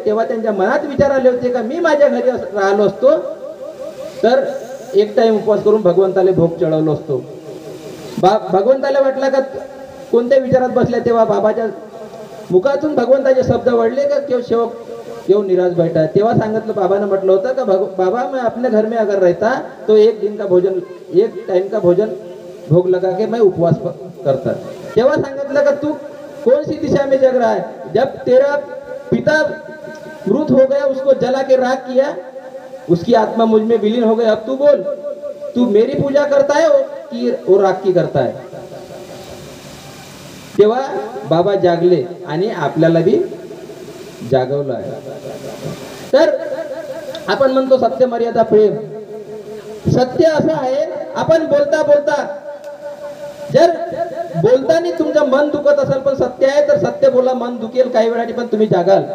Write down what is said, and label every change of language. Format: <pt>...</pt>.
<mr>तेव्हा त्यांच्या मनात विचार आले होते का मी माझ्या घरी राहिलो असतो तर एक टाइम उपवास करून भगवंताला भोग चढवलो असतो. भगवंताला वाटलं का कोणत्या विचारात बसल्या, तेव्हा बाबाच्या मुखातून भगवंताचे शब्द वळले का</mr> <hi>क्यों सेवक क्यों निराश बैठा.</hi> <mr>तेव्हा सांगितलं, बाबाने म्हटलं होतं का</mr> <hi>बाबा मैं अपने घर में अगर रहता तो एक टाइम का भोजन भोग लगा के मैं उपवास करता.</hi> <mr>तेव्हा सांगितलं का</mr> <hi>तू कौन सी दिशा में जग रहा है, जब तेरा पिता मृत हो गया, उसको जला के राख किया, उसकी आत्मा मुझ में विलीन हो गई. अब तू बोल, तू मेरी पूजा करता है कि वो राख की करता है.</hi> <mr>तेव्हा बाबा जागले आणि आपल्याला बी जागवलं आहे. तर आपण म्हणतो सत्य मर्यादा प्रेम. सत्य असं आहे, आपण बोलता जर बोलताना तुमचं मन दुखत असेल पण सत्य आहे तर सत्य बोला, मन दुखेल काही वेळाने पण तुम्ही जागाल.</mr>